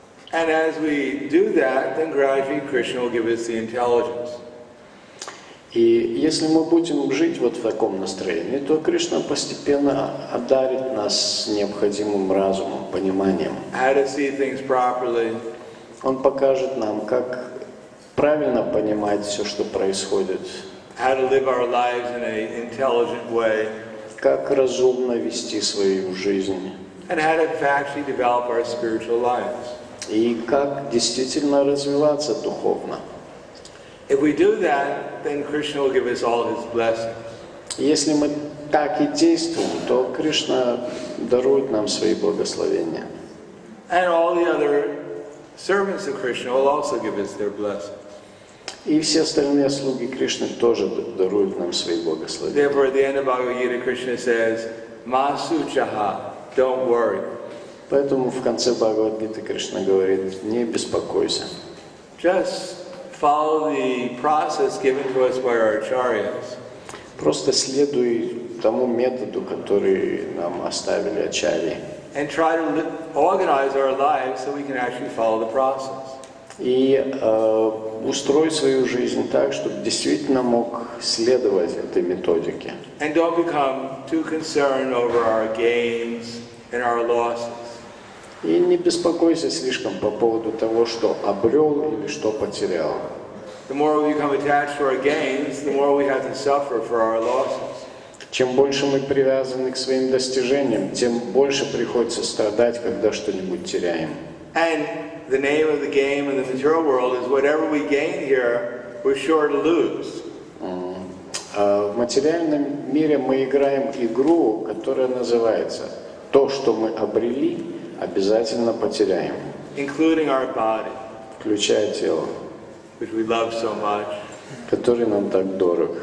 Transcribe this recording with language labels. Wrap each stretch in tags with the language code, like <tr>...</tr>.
<en>And as we do that, then gradually Krishna will give us the intelligence.</en> <ru>И если мы будем жить вот в таком настроении, то Кришна постепенно одарит нас необходимым разумом, пониманием.</ru> <en>How to see things properly.</en> <ru>Он покажет нам, как правильно понимать все, что происходит,</ru> <en>How to live our lives in an intelligent way.</en> <ru>как разумно вести свою жизнь</ru> <en>And how to actually develop our spiritual lives.</en> <ru>и как действительно развиваться духовно.</ru> <en>If we do that, then Krishna will give us all his blessings.</en> <ru>Если мы так и действуем, то Кришна дарует нам свои благословения.</ru> <en>And all the other servants of Krishna will also give us their blessings.</en> <ru>И все остальные слуги Кришны тоже даруют нам свои благословения.</ru> <en>Therefore, at the end of Bhagavad Gita, Krishna says, Masuchaha, don't worry.</en> <ru>Поэтому в конце Бхагавад-гиты Кришна говорит: не беспокойся.</ru> <en>Just follow the process given to us by our acharyas.</en> <ru>Просто следуй тому методу, который нам оставили ачарьи.</ru> <en>And try to organize our lives so we can actually follow the process.</en> <ru>И устрой свою жизнь так, чтобы действительно мог следовать этой методике.</ru> <en>And don't become too concerned over our gains and our losses.</en> <ru>И не беспокойся слишком по поводу того, что обрел или что потерял.</ru> <en>The more we become attached to our gains, the more we have to suffer for our losses.</en> <ru>Чем больше мы привязаны к своим достижениям, тем больше приходится страдать, когда что-нибудь теряем.</ru> <en>And the name of the game in the material world is whatever we gain here, we're sure to lose.</en> <ru>А в материальном мире мы играем игру, которая называется «То, что мы обрели, обязательно потеряем»,</ru> <en>Including our body,</en> <ru>включая тело,</ru> <en>which we love so much.</en> <ru>который нам так дорог.</ru>